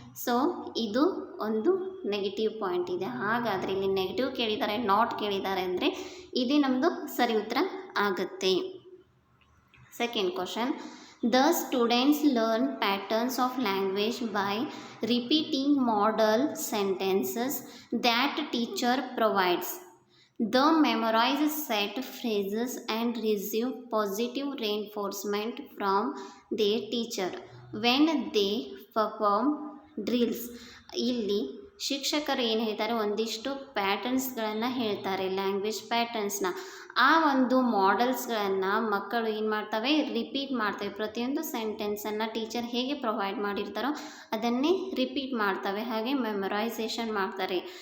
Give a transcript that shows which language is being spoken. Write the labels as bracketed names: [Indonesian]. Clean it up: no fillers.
[Kannada] So ಇದು ಒಂದು negative point ಇದೆ. ಹಾಗಾದರೆ ಇಲ್ಲಿ ನೆಗೆಟಿವ್ ಕೇಳಿದ್ದಾರೆ, ನಾಟ್ ಕೇಳಿದ್ದಾರೆ ಅಂದರೆ ಇದೇ ನಮ್ಮದು ಸರಿ ಉತ್ತರ ಆಗುತ್ತೆ. [English] Second question, the students learn patterns of language by repeating model sentences that teacher provides. The memorize set phrases and receive positive reinforcement from their teacher when they perform drills. [Kannada] ಇಲ್ಲಿ ಶಿಕ್ಷಕರು ಏನು ಹೇಳ್ತಾರೆ, ಒಂದಿಷ್ಟು ಪ್ಯಾಟರ್ನ್ಸ್ಗಳನ್ನು ಹೇಳ್ತಾರೆ, ಲ್ಯಾಂಗ್ವೇಜ್ ಪ್ಯಾಟರ್ನ್ಸ್ನ. ಆ ಒಂದು ಮಾಡೆಲ್ಸ್ಗಳನ್ನು ಮಕ್ಕಳು ಏನು ಮಾಡ್ತವೆ, ರಿಪೀಟ್ ಮಾಡ್ತವೆ. ಪ್ರತಿಯೊಂದು ಸೆಂಟೆನ್ಸನ್ನು ಟೀಚರ್ ಹೇಗೆ ಪ್ರೊವೈಡ್ ಮಾಡಿರ್ತಾರೋ ಅದನ್ನೇ ರಿಪೀಟ್ ಮಾಡ್ತವೆ, ಹಾಗೆ ಮೆಮೊರೈಸೇಷನ್ ಮಾಡ್ತಾರೆ.